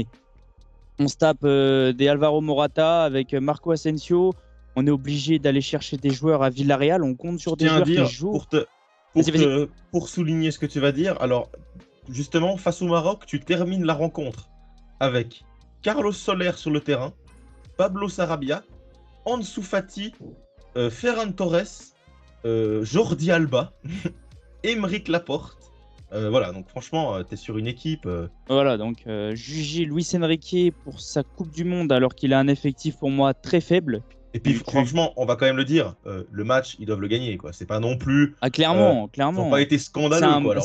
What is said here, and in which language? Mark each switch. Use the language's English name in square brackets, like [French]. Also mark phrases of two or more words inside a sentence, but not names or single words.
[French] On se tape des Alvaro Morata avec Marco Asensio. On est obligé d'aller chercher des joueurs à Villarreal. On compte Je sur des tiens à joueurs qui dire, jouent. pour, Vas-y, vas-y. pour souligner ce que tu vas dire, alors, justement, face au Maroc, tu termines la rencontre avec Carlos Soler sur le terrain, Pablo Sarabia, Ansu Fati, Ferran Torres, Jordi Alba, Aymeric Laporte. Voilà, donc franchement, tu es sur une équipe. Voilà, donc juger Luis Enrique pour sa Coupe du Monde alors qu'il a un effectif pour moi très faible. Et puis, Donc, franchement, on va quand même le dire, le match, ils doivent le gagner, quoi. C'est pas non plus. Ah, clairement, Ils n'ont pas clairement. été scandaleux, quoi. Alors,